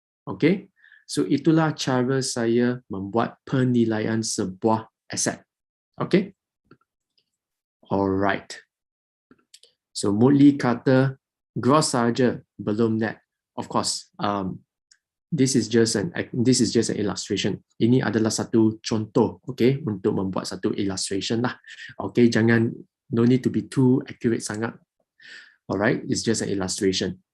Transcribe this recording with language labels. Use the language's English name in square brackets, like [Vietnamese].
[Malay] Okay, so itulah cara saya membuat penilaian sebuah aset. Okay, alright. So Mutli kata gross saja, belum net. [English] Of course, this is just an illustration. [Malay] Ini adalah satu contoh, okay, untuk membuat satu illustration lah. [English] Okay, no need to be too accurate sangat. Alright, it's just an illustration.